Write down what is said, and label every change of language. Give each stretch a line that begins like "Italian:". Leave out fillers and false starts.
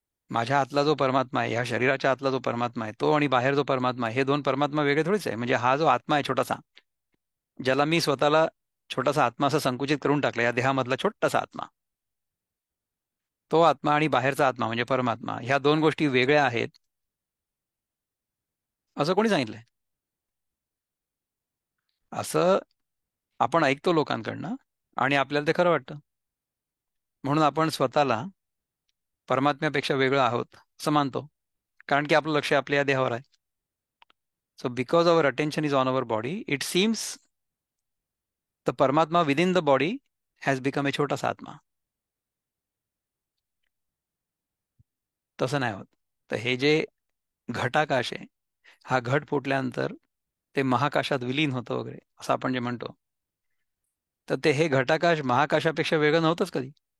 Marathi: माझ्या आतला जो परमात्मा आहे, ह्या शरीराच्या आतला जो परमात्मा आहे तो आणि बाहेर जो परमात्मा आहे हे दोन परमात्मा वेगळे थोडेच आहे. म्हणजे हा जो आत्मा आहे छोटासा, ज्याला मी स्वतःला छोटासा आत्मा असं संकुचित करून टाकलं, या देहामधला छोटासा आत्मा, तो आत्मा आणि बाहेरचा आत्मा म्हणजे परमात्मा ह्या दोन गोष्टी वेगळ्या आहेत असं कोणी सांगितलंय? असं आपण ऐकतो लोकांकडनं आणि आपल्याला ते खरं वाटतं. म्हणून आपण स्वतःला परमात्म्यापेक्षा वेगळं आहोत असं मानतो, कारण की आपलं लक्ष आपल्या या देहावर आहे.
English: So because our attention is on our body, it seems the paramatma within the body has become a छोटासा आत्मा.
Marathi: तसं नाही होत. तर हे जे घटाकाश आहे, हा घट फुटल्यानंतर ते महाकाशात विलीन होतं वगैरे असं आपण जे म्हणतो, तर ते हे घटाकाश महाकाशापेक्षा वेगळं नव्हतंच कधी.